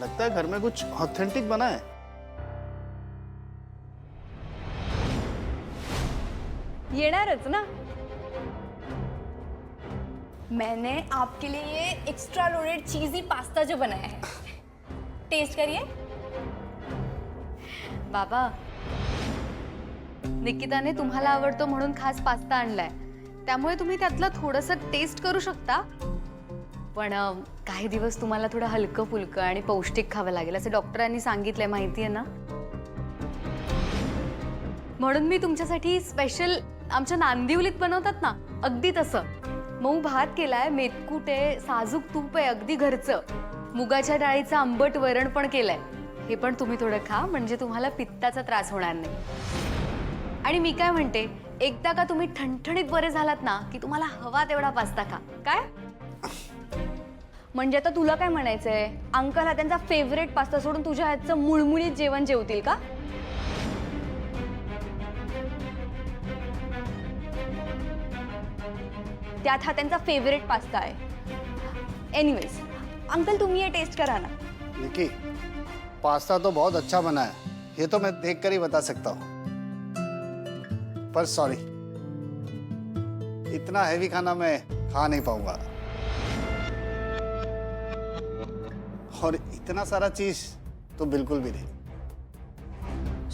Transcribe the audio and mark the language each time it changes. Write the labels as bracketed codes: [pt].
[hi] लगता है घर में कुछ ऑथेंटिक बना है. [mr] येणारच ना. [hi] मैंने आपके लिए ये एक्स्ट्रा लोडेड चीजी पास्ता जो बनाया है, टेस्ट करिए. [mr] बाबा, निकिताने तुम्हाला आवडतो म्हणून खास पास्ता आणलाय. त्यामुळे तुम्ही त्यातलं थोडंसं टेस्ट करू शकता. पण काही दिवस तुम्हाला थोडं हलकं फुलकं आणि पौष्टिक खावं लागेल असं डॉक्टरांनी सांगितलंय, माहितीये ना. म्हणून मी तुमच्यासाठी स्पेशल आमच्या नांदिवलीत बनवतात ना अगदी तसं मऊ भात केलाय. मेथकूट आहे, साजूक तूप आहे, अगदी घरचं. मुगाच्या डाळीचं आंबट वरण पण केलंय. हे पण तुम्ही थोडं खा म्हणजे तुम्हाला पित्ताचा त्रास होणार नाही. आणि मी काय म्हणते, एकदा का तुम्ही ठणठणीत बरे झालात ना की तुम्हाला हवा तेवढा पास्ता खा. काय म्हणजे आता तुला काय म्हणायचंय, अंकल हा त्यांचा फेवरेट पास्ता सोडून तुझ्या हातचं मुळमुळीत जेवण जेवतील का? त्यात हा त्यांचा फेवरेट पास्ता आहे. एनीवेज अंकल तुम्ही ये टेस्ट करा ना. [hi] निकी, पास्ता तो बहुत अच्छा बना है. ये तो मैं देखकर ही बता सकता हूँ. पर सॉरी, इतना हैवी खाना मैं खा नहीं पाऊंगा. और इतना सारा चीज तो बिल्कुल भी नहीं.